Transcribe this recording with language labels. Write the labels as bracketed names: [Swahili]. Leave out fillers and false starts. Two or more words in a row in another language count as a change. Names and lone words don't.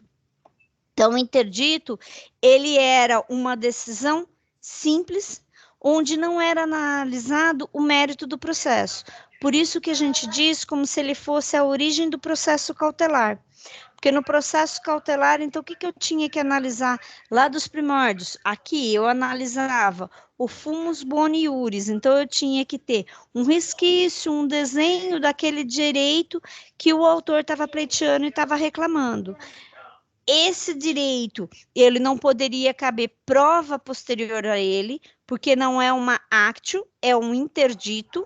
[Portuguese] Então, o interdito, ele era uma decisão simples, onde não era analisado o mérito do processo. Por isso que a gente diz como se ele fosse a origem do processo cautelar. Porque no processo cautelar, então, o que eu tinha que analisar lá dos primórdios? Aqui eu analisava o [Latin] fumus boni iuris, [Portuguese] então eu tinha que ter um resquício, um desenho daquele direito que o autor estava pleiteando e estava reclamando. Esse direito, ele não poderia caber prova posterior a ele, porque não é uma actio, é um interdito.